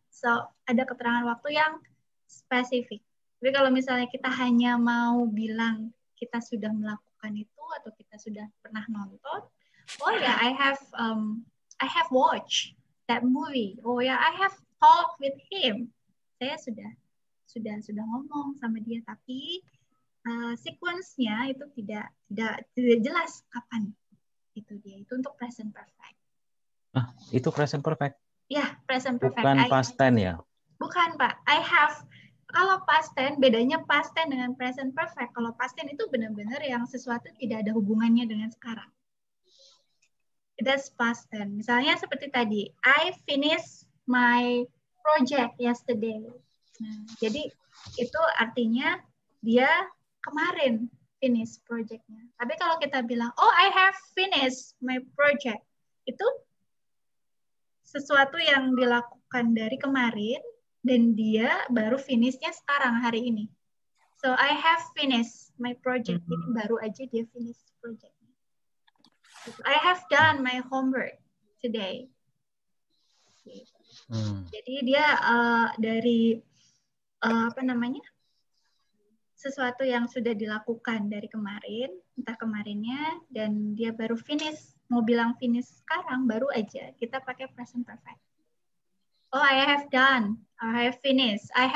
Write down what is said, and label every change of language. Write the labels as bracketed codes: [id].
[id] So, ada keterangan waktu yang spesifik. Tapi kalau misalnya kita hanya mau bilang kita sudah melakukan itu atau kita sudah pernah nonton, oh ya, [en] I have watched that movie. Oh ya, I have talked with him. [id] Saya sudah ngomong sama dia, tapi sequence-nya itu tidak jelas kapan. Itu dia. Itu untuk present perfect. Itu present perfect. Ya, present perfect. Bukan past tense ya? Bukan, Pak. Kalau past tense, bedanya past tense dengan present perfect. Kalau past tense itu benar-benar yang sesuatu tidak ada hubungannya dengan sekarang. [en] That's past tense. [id] Misalnya seperti tadi, [en] I finished my project yesterday. [id] Nah, jadi itu artinya dia kemarin finish project-nya. Tapi kalau kita bilang, oh, [en] I have finished my project, [id] itu sesuatu yang dilakukan dari kemarin, dan dia baru finish-nya sekarang, hari ini. [en] So, I have finished my project. [id] Jadi baru aja dia finish project-nya. [en] I have done my homework today. [id] Jadi dia dari sesuatu yang sudah dilakukan dari kemarin, entah kemarinnya, dan dia baru finish, mau bilang finish sekarang, baru aja kita pakai present perfect. [en] Oh, I have done, I have finished.